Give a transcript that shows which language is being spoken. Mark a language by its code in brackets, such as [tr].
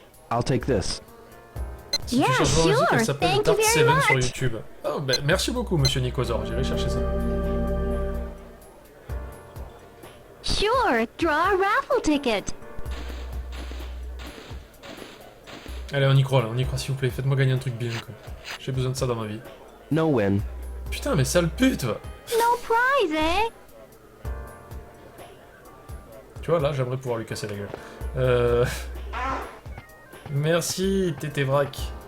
[en] I'll take this. [fr] Si tu cherches une musique, elle s'appelle Dart 7 sur YouTube. Oh, ben, merci beaucoup, monsieur Nicosaur, j'irai chercher ça. [en] Sure, draw a raffle ticket. [fr] Allez, on y croit là, on y croit s'il vous plaît, faites-moi gagner un truc bien quoi. J'ai besoin de ça dans ma vie. [en] No win. [fr] Putain, mais sale pute va. [en] No prize, eh? [fr] Tu vois, là, j'aimerais pouvoir lui casser la gueule. Merci, Tété Vrac.